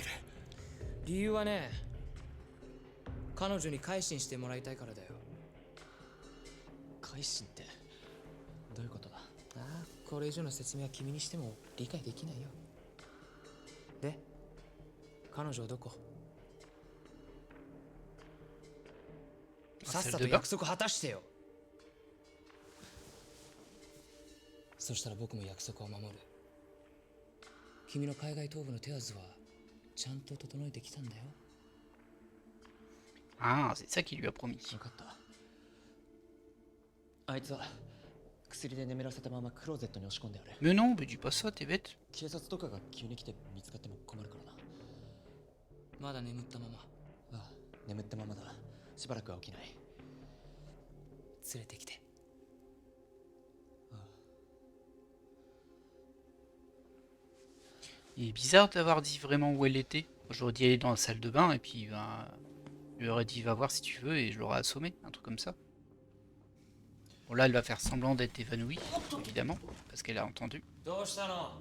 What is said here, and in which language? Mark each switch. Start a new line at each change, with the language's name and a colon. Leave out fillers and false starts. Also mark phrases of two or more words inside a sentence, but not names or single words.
Japanese: 理由はね、彼女に改心してもらいたいからだよ。改心ってどういうことだ？ああ、これ以上の説明は君にしても理解できないよ。で、彼女はどこ？ さっさ
French: salle
Japanese: と
French: de bain.
Japanese: 約束果たしてよ。そしたら僕も約束を守る。君の海外逃亡の手はずはちゃんと整えてきたんだよ。
French: Ah, c'est ça qu'il lui a promis.
Japanese: 分かった。あいつは薬で眠らせたままクローゼットに押し込んである。
French: Mais non, mais dis pas ça, t'es bête.
Japanese: 警察とかが急に来て見つかっても困るからな。まだ眠ったまま。ああ、眠ったままだ。しばらくは起きない。連れてきて。
French: Il est bizarre d'avoir dit vraiment où elle était. J'aurais dit aller dans la salle de bain et puis ben, je lui aurais dit va voir si tu veux et je l'aurais assommé, un truc comme ça. Bon là elle va faire semblant d'être évanouie, évidemment, parce qu'elle a entendu.
Japanese: どうしたの？